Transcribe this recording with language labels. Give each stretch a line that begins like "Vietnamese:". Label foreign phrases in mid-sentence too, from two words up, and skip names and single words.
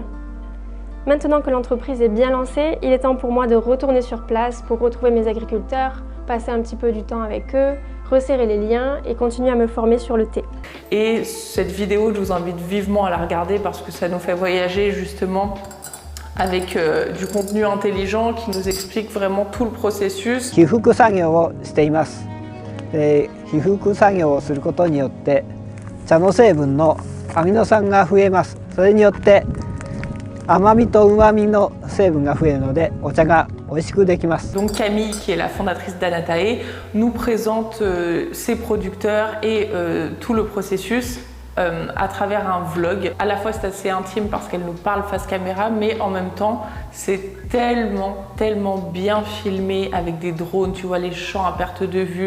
French: Maintenant que l'entreprise est bien lancée, il est temps pour moi de retourner sur place pour retrouver mes agriculteurs, passer un petit peu du temps avec eux, resserrer les liens et continuer à me former sur le thé. Et cette vidéo, je vous invite vivement à la regarder parce que ça nous fait voyager justement avec du contenu intelligent qui nous explique vraiment tout le processus.
Japanese: 被覆作業をしています。で、被覆作業をすることによって茶の成分のアミノ酸が増えます。それによって甘みと旨みの成分が増えるのでお茶が美味しくできます。
French: Donc Camille, qui est la fondatrice d'Anataï, nous présente ses producteurs et tout le processus à travers un vlog. À la fois c'est assez intime parce qu'elle nous parle face caméra, mais en même temps c'est tellement bien filmé avec des drones, tu vois les champs à perte de vue.